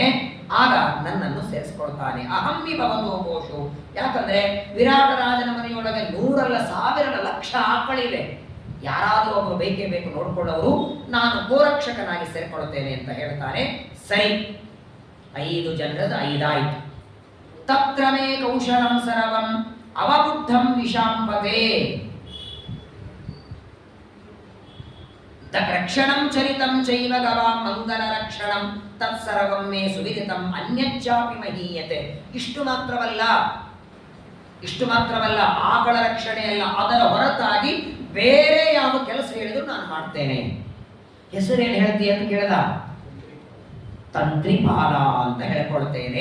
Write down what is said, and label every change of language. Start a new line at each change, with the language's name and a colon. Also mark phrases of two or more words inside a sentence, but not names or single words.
Kannada: ಆಗ ನನ್ನನ್ನು ಸೇರಿಸ್ಕೊಳ್ತಾನೆ.
Sanskrit: ಅಹಮ್ಮಿ ಭವತೋ ಘೋಷು,
Kannada: ಯಾಕಂದ್ರೆ ವಿರಾಟ ರಾಜನ ಮನೆಯೊಳಗೆ 100 ಅಲ್ಲ 1000 ಲಕ್ಷ ಆಕಳಿವೆ. ಯಾರಾದರೂ ಒಬ್ಬರು ಬೇಕೇ ಬೇಕು ನೋಡ್ಕೊಳ್ಳೋರು, ನಾನು ಗೋರಕ್ಷಕನಾಗಿ ಸೇರ್ಕೊಳ್ತೇನೆ ಅಂತ ಹೇಳ್ತಾನೆ. ಸರಿ, 5 ಜನರದ್ದು 5 ಆಯ್ತು.
Sanskrit: ತತ್ರ ಮೇ ಕೌಶಲಂ ಸರ್ವಂ ಅವಬುದ್ಧಂ ವಿಷಾಂಪತೆ, ರಕ್ಷಣಂ ಚರಿತಂ ಚೈವ ಗವಾಂ ಮಂಗಲ ರಕ್ಷಣಂ ತತ್ಸರ್ವಂ ಮೇ ಸುವಿದಿತಂ ಅನ್ಯಚ್ಚಾಪಿ ಮಹೀಯತೆ.
Kannada: ಇಷ್ಟು ಮಾತ್ರವಲ್ಲ, ಆಕಳ ರಕ್ಷಣೆ ಅಲ್ಲ, ಅದರ ಹೊರತಾಗಿ ಬೇರೆ ಯಾವ ಕೆಲಸ ಹೇಳಿದ್ರು ನಾನು ಮಾಡ್ತೇನೆ. ಹೆಸರೇನು ಹೇಳ್ತೀಯ ಅಂತ ಕೇಳಿದ, ತಂತ್ರಿಪಾಲ ಅಂತ ಹೇಳ್ಕೊಳ್ತೇನೆ.